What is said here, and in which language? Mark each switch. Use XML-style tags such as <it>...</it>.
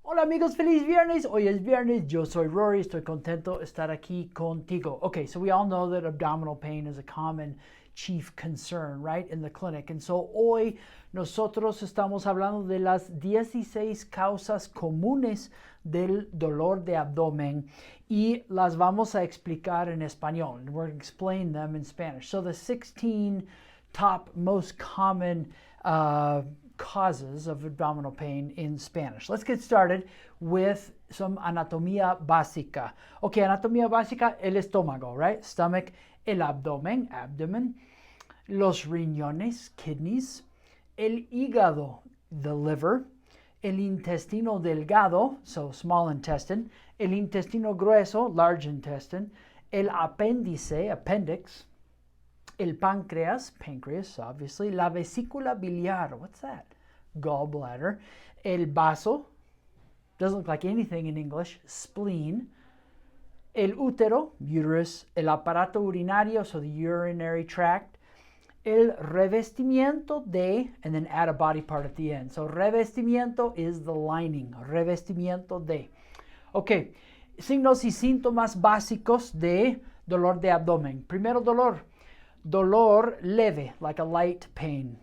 <es>Hola amigos, feliz viernes. Hoy es viernes. Yo soy Rory. Estoy contento de estar aquí contigo.</es> <en>Okay, so we all know that abdominal pain is a common chief concern, right, in the clinic. And so</en> <es>hoy nosotros estamos hablando de las 16 causas comunes del dolor de abdomen y las vamos a explicar en español.</es> <en>And we're going to explain them in Spanish. So the 16 top most common causes of abdominal pain in Spanish. Let's get started with some anatomía básica.</en> <es>Okay, anatomía básica, el estómago, right? Stomach, el abdomen, abdomen, los riñones, kidneys, el hígado, the liver, el intestino delgado, so small intestine, el intestino grueso, large intestine, el apéndice, appendix, el páncreas, pancreas, obviously, la vesícula biliar, what's that?</es> <en>Gallbladder, el vaso, doesn't look like anything in English, spleen, el útero, uterus, el aparato urinario, so the urinary tract, el revestimiento de, and then add a body part at the end. So revestimiento is the lining, revestimiento de.</en> <es>Okay, signos y síntomas básicos de dolor de abdomen. Primero dolor. Dolor leve,</es> <en>like a light pain.</en>